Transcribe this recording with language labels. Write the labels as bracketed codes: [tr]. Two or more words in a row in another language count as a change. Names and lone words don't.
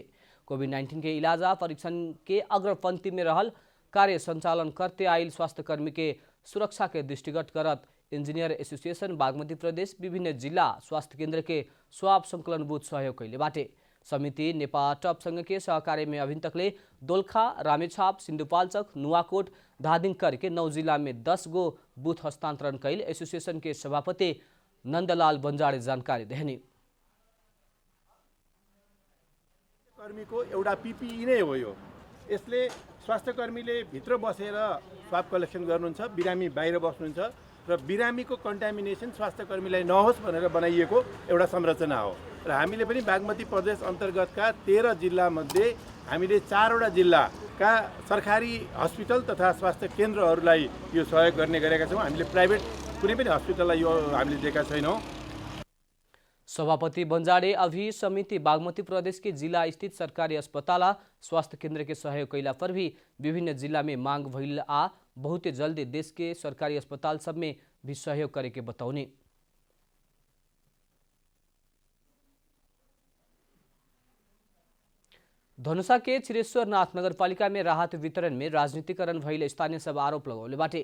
[bho] कोविड-19 के इलाज परीक्षण के अग्रपंक्ति में रहल कार्य संचालन करते आइल स्वास्थ्य कर्मी के सुरक्षा के दृष्टिगत करत [en] engineer association [bho] बागमती प्रदेश विभिन्न जिला स्वास्थ्य केंद्र के स्वाब संकलन बूथ सहयोग कैले बाटे। समिति नेपाटपसँग के सहकार्य में अभी तकले दोलखा, रामेछाप, सिन्धुपाल्चोक, नुवाकोट, धादिङकर के 9 जिला में 10 गो बूथ हस्तांतरण कैल एसोसिएशन के सभापति नन्दलाल बन्जाडे जानकारी देहनी। [ne] कर्मीको एउटा PPE नै हो यो। यसले स्वास्थ्यकर्मीले भित्र बसेर [en] swab collection [ne] गर्नुहुन्छ, बिरामी बाहिर बस्नुहुन्छ र बिरामीको कन्टामिनेसन स्वास्थ्यकर्मीलाई नहोस् भनेर बनाइएको एउटा संरचना हो। र हामीले पनि बागमती प्रदेश अन्तर्गतका 13 जिल्लामध्ये हामीले 4 वटा जिल्लाका सरकारी हस्पिटल तथा स्वास्थ्य केन्द्रहरूलाई यो सहयोग गर्ने गरेका छौँ। हामीले प्राइभेट कुनै पनि हस्पिटललाई यो हामीले दिएका छैनौँ। [bho] सभापति बन्जाडे अभी समिति बागमती प्रदेश के जिला स्थित सरकारी अस्पताल स्वास्थ्य केंद्र के सहयोग कैला पर भी विभिन्न जिला में मांग भइल आ बहुत जल्दी देश के सरकारी अस्पताल सब में भी सहयोग करे के बताउने। धनुषा के छिरेश्वरनाथ नगरपालिका में राहत वितरण में राजनीतिकरण भइल स्थानीय सब आरोप लगौले बाटे।